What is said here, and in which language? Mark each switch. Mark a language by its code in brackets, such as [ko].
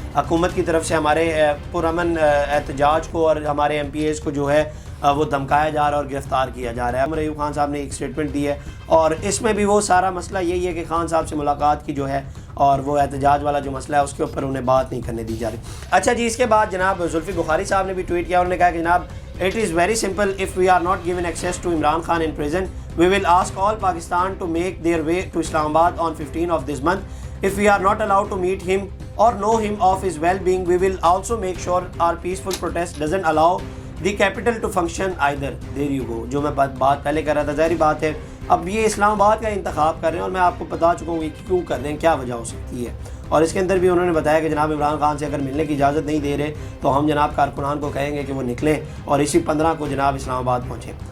[ur] حکومت کی طرف سے ہمارے پرامن احتجاج کو اور ہمارے ایم پی ایز کو جو ہے وہ دھمکایا جا رہا ہے اور گرفتار کیا جا رہا ہے. عمر ایوب خان صاحب نے ایک اسٹیٹمنٹ دی ہے اور اس میں بھی وہ سارا مسئلہ یہی ہے کہ خان صاحب سے ملاقات کی جو ہے اور وہ احتجاج والا جو مسئلہ ہے اس کے اوپر انہیں بات نہیں کرنے دی جا رہی. اچھا جی, اس کے بعد جناب زلفی بخاری صاحب نے بھی ٹویٹ کیا. انہوں نے کہا کہ جناب [en] It is very simple. If we are not given access to Imran Khan in prison, we will ask all Pakistan to make their way to Islamabad on 15 of this month. If we are not allowed to meet him or know him of his well-being, we will also make sure our peaceful protest doesn't allow the capital to function either. There you go. [ur] جو میں بات پہلے کر رہا تھا, ظاہری بات ہے اب یہ اسلام آباد کا انتخاب کر رہے ہیں اور میں آپ کو بتا چکا ہوں کہ کیوں کر رہے ہیں, کیا وجہ ہو سکتی ہے. اور اس کے اندر بھی انہوں نے بتایا کہ جناب عمران خان سے اگر ملنے کی اجازت نہیں دے رہے تو ہم جناب کارکنان کو کہیں گے کہ وہ نکلیں اور اسی 15 کو جناب اسلام آباد پہنچیں.